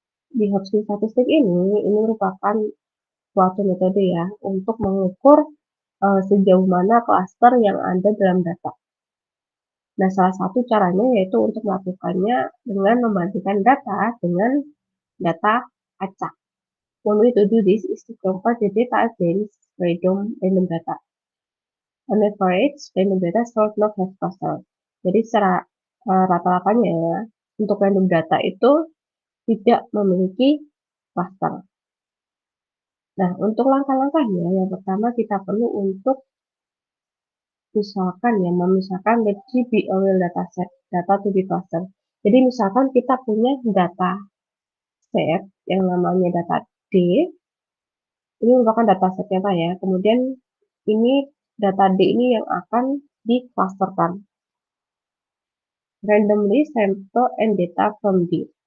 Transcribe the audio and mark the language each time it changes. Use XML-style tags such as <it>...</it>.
<id>Di Hopkins statistik ini merupakan suatu metode ya untuk mengukur sejauh mana klaster yang ada dalam data. Nah, salah satu caranya yaitu untuk melakukannya dengan membandingkan data dengan data acak.</id> <en>One way to do this is to compare the data against random data. On average, random data should not have cluster.</en> <id>Jadi secara rata-ratanya ya, untuk random data itu tidak memiliki cluster. Nah, untuk langkah-langkahnya, yang pertama kita perlu untuk misalkan ya, memisahkan</id> <en>let G be a real dataset, data to be cluster.</en> <id>Jadi misalkan kita punya data set yang namanya data D, ini merupakan data setnya Pak ya. Kemudian ini data D ini yang akan di-clusterkan.</id> <en>Randomly sample and data from D.</en>